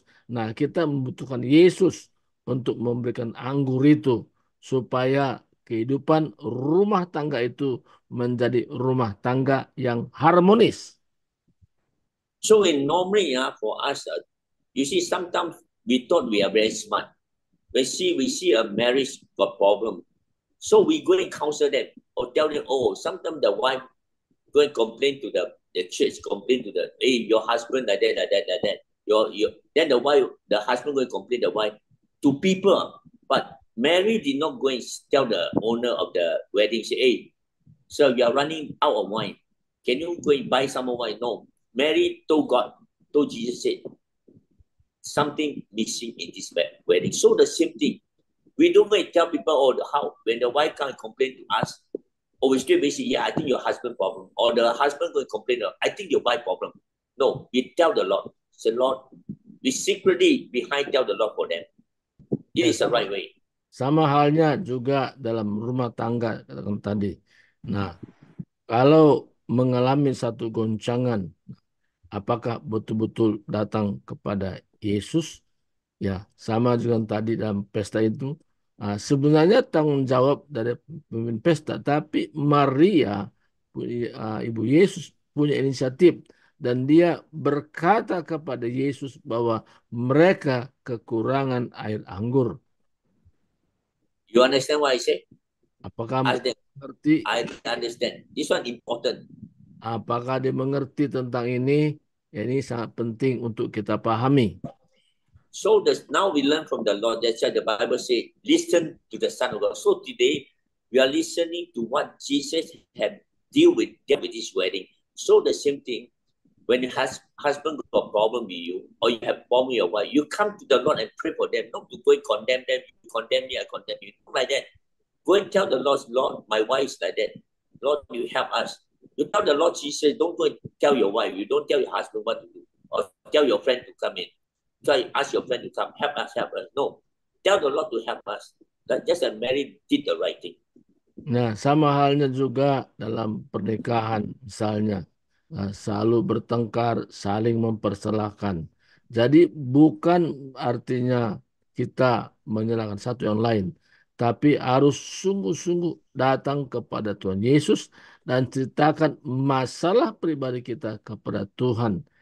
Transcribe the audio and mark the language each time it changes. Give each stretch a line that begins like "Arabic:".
Indonesian: Nah, kita membutuhkan Yesus untuk memberikan anggur itu supaya kehidupan rumah tangga itu menjadi rumah tangga yang harmonis.
English: So in normally for us, you see, sometimes we thought we are very smart. We see a marriage got problem. So we go and counsel them or tell them, oh, sometimes the wife go and complain to the church, complain to hey, your husband like that. Then the husband go and complain the wife to people. But Mary did not go and tell the owner of the wedding, say, hey, sir, you are running out of wine. Can you go and buy some more wine? No. Mary told Jesus, said, something missing in this wedding. So the same thing. We don't go and tell people, oh, how when the wife can't complain to us, or we still say, yeah, I think your husband problem. Or the husband going to complain, I think your wife problem. No, we tell the Lord. Say, Lord, we secretly behind tell the Lord for them. It is the right way.
Indonesian: Sama halnya juga dalam rumah tangga katakan tadi. Nah, kalau mengalami satu goncangan, apakah betul-betul datang kepada Yesus? Ya, sama juga tadi dalam pesta itu. Sebenarnya tanggung jawab dari pemimpin pesta, tapi Maria, Ibu Yesus, punya inisiatif. Dan dia berkata kepada Yesus bahwa mereka kekurangan air anggur.
English: You understand what I say?
Indonesian: Apakah mengerti?
English: I understand. This one important.
Indonesian: Apakah dia mengerti tentang ini? Ya, ini sangat penting untuk kita pahami.
English: So now we learn from the Lord. That's why the Bible says, listen to the Son of God. So today we are listening to what Jesus had dealt with this wedding. So the same thing, when your husband got a problem with you, or you have a problem with your wife, you come to the Lord and pray for them, not to go and condemn them. You condemn me, I condemn you. Not like that. Go and tell the Lord, Lord, my wife is like that. Lord, you help us. You tell the Lord Jesus, don't go and tell your wife. You don't tell your husband what to do. Or tell your friend to come in. Try ask your friend to come, help us. No. Tell the Lord to help us. That just as Mary did the right thing.
Indonesian: Nah, sama halnya juga dalam pernikahan misalnya. Selalu bertengkar, saling mempersalahkan. Jadi bukan artinya kita menyalahkan satu yang lain, tapi harus sungguh-sungguh datang kepada Tuhan Yesus dan ceritakan masalah pribadi kita kepada Tuhan.